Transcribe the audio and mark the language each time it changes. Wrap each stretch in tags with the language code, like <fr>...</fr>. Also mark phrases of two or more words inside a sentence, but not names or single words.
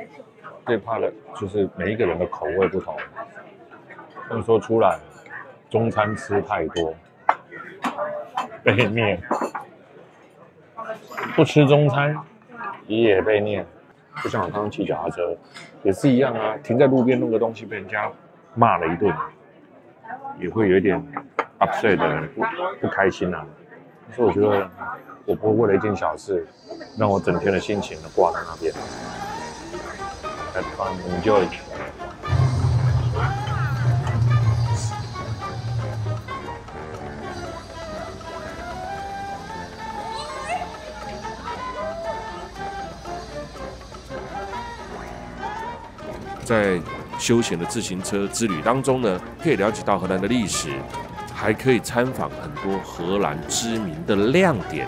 <zh>最怕的就是每一個人的口味不同。有時候出來中餐吃太多，被念；不吃中餐也被念。就像我剛剛騎腳踏車也是一樣啊，停在路邊弄個東西被人家罵了一頓。也會有一點 upset 的不開心啊，所以我覺得我不會為了一件小事，讓我整天的心情都掛在那邊。</zh> <en>Have fun, enjoy.</en> <zh>在休閒的自行車之旅當中呢，可以了解到荷蘭的歷史，還可以參訪很多荷蘭知名的亮點。</zh>